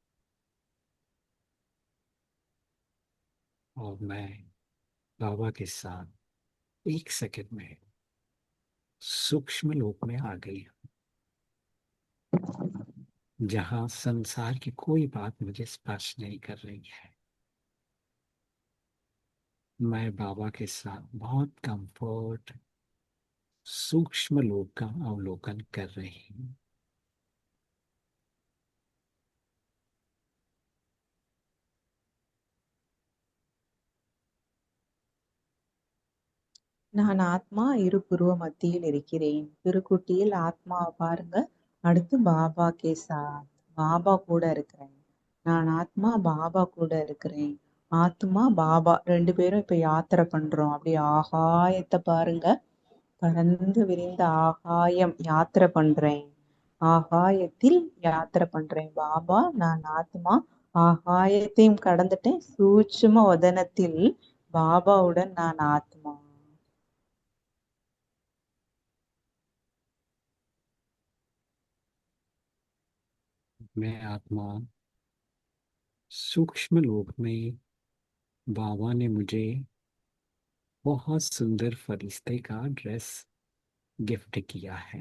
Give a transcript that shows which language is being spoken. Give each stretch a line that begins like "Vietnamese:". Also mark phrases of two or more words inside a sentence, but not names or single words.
Hindi: और मैं बाबा के साथ 1 सेकंड में सूक्ष्म लोक में आ गई, जहां संसार की कोई बात मुझे स्पर्श नहीं कर रही है। मैं बाबा के साथ बहुत कंफर्ट सूक्ष्म लोक का अवलोकन कर रही हूँ।
Tamil: நான் ஆத்மா இரு புருவ மத்தியில் இருக்கிறேன். திருக்குட்டியில் ஆத்மாவை பாருங்க. அடுத்து
Hindi: बाबा के साथ,
Tamil: பாபா கூட இருக்கிறேன். நான் ஆத்மா பாபா கூட இருக்கிறேன். ஆத்மா பாபா 2 பேரும் இப்ப யாத்திரை பண்றோம். அப்படியே ஆகாயத்தை பாருங்க. பரந்து விரிந்த ஆகாயம் யாத்திரை பண்றேன். ஆகாயத்தில் யாத்திரை பண்றேன். பாபா நான் ஆத்மா ஆகாயத்தையும் கடந்துட்டேன். சூட்சும வதனத்தில் பாபாவுடன் நான் ஆத்மா.
Hindi: मैं आत्मा सूक्ष्म लोक में बाबा ने मुझे बहुत सुंदर फरिश्ते का ड्रेस गिफ्ट किया है।